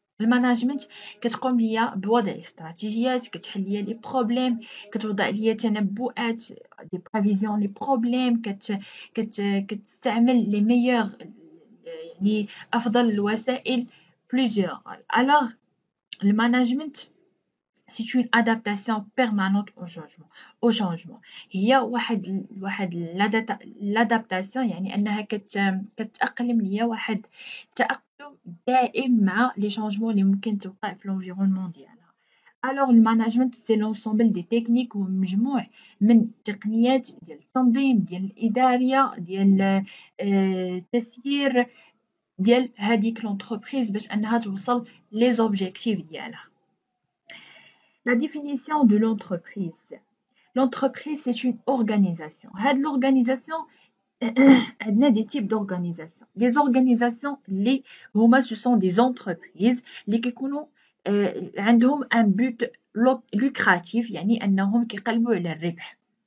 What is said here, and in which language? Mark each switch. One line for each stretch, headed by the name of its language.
Arabic: الماناجمنت كتقوم ليا بوضع استراتيجيات، كتحل ليا لي بروبليم، كتوضع ليا تنبؤات دي بريفيزيون لي بروبليم، كتستعمل لي ميور يعني افضل الوسائل
French: plusieurs rôles. الماناجمنت c'est une adaptation permanente au changement.
Arabic: هي واحد l'adaptation، يعني انها كتأقلم ليا، واحد التأقلم دائم مع لي changements اللي ممكن توقع في l'environnement ديالها. الماناجمنت
French: سي لونسومبل دي تكنيك،
Arabic: هو مجموع من تقنيات ديال التنظيم، ديال الإدارية، ديال التسيير ديال هذيك لونتربريز باش انها توصل لي زوبجيكتيف ديالها.
French: La définition de l'entreprise. L'entreprise, c'est une organisation. L'organisation, il y a des types d'organisations. Les organisations, ce sont des entreprises qui ont un but lucratif,
Arabic: يعني أنهم كيقلبوا على الربح.